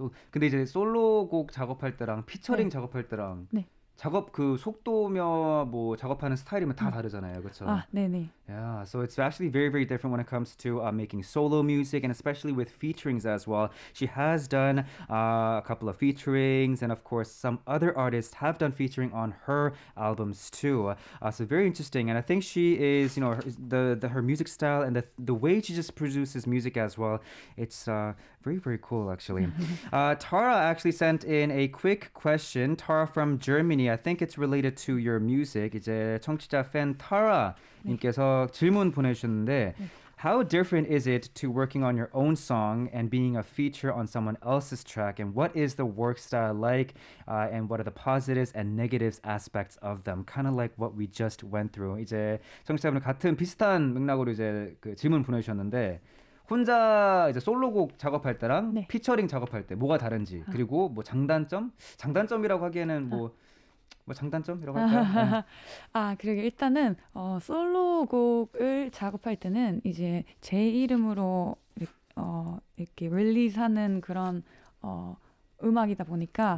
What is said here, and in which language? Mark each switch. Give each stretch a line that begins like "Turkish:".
Korean: 근데 이제 솔로곡 작업할 때랑 피처링 네. 작업할 때랑 네. 작업 그 속도며 뭐 작업하는 스타일이면 다 다르잖아요. 그렇죠? 네네.
English: Yeah, so it's actually very, very different when it comes to making solo music and especially with featurings as well. She has done a couple of featurings and of course some other artists have done featuring on her albums too. So very interesting, and I think she is, her music style and the way she just produces music as well. It's very, very cool actually. Tara actually sent in a quick question. Tara from Germany. I think it's related to your music.
Korean: 이제 청취자 팬 Tara 님께서 질문 보내주셨는데
English: How different is it to working on your own song and being a feature on someone else's track? And what is the work style like? And what are the positives and negatives aspects of them? Kind of like what we just went through.
Korean: 이제 청취자분은 같은 비슷한 맥락으로 이제 그 질문 보내주셨는데 혼자 이제 솔로곡 작업할 때랑 피처링 작업할 때 뭐가 다른지 그리고 뭐 장단점이라고 하기에는 뭐 뭐 장단점이라고 할까요? 아, 그리고 일단은 솔로곡을 작업할 때는 이제 제 이름으로 이렇게 릴리즈하는 그런 음악이다 보니까